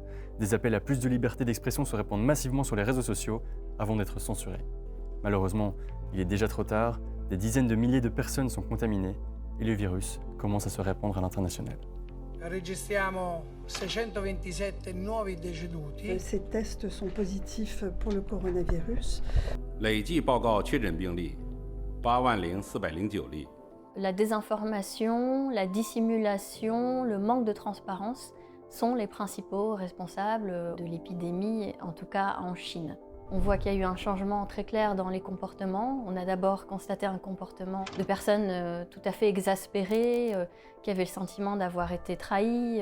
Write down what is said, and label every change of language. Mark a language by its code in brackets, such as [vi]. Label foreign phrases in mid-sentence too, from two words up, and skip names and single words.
[fr] Des appels à plus de liberté d'expression se répandent massivement sur les réseaux sociaux avant d'être censurés. Malheureusement, il est déjà trop tard, des dizaines de milliers de personnes sont contaminées et le virus commence à se répandre à l'international. [it] Registriamo 627 nuovi deceduti. [fr] Ces tests sont positifs pour le coronavirus. [zh] 累计报告确诊病例80409例。 [fr] La désinformation, la dissimulation, le manque de transparence sont les principaux responsables de l'épidémie, en tout cas en Chine. On voit qu'il y a eu un changement très clair dans les comportements. On a d'abord constaté un comportement de personnes tout à fait exaspérées, qui avaient le sentiment d'avoir été trahies.